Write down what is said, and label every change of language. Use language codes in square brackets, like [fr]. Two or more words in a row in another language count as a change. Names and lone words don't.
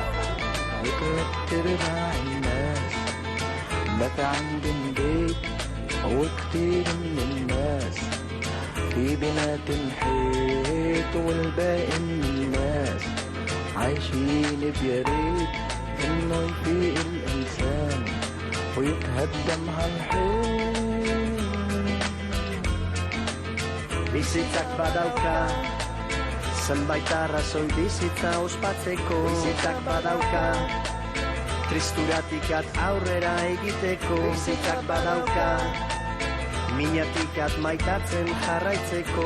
[ar] وتلات ارباع الناس مات عندن بيت، وكتير من الناس في بنات الحيط، والباقي من الناس عايشين بياريت انه يفيق الانسان ويتهدم هالحيط. [eu] Bizitzak badauka zenbait arrazoi bizitza ospatzeko. Bizitzak badauka tristuratik aurrera egiteko. Bizitzak badauka minatik maitatzen jarraitzeko.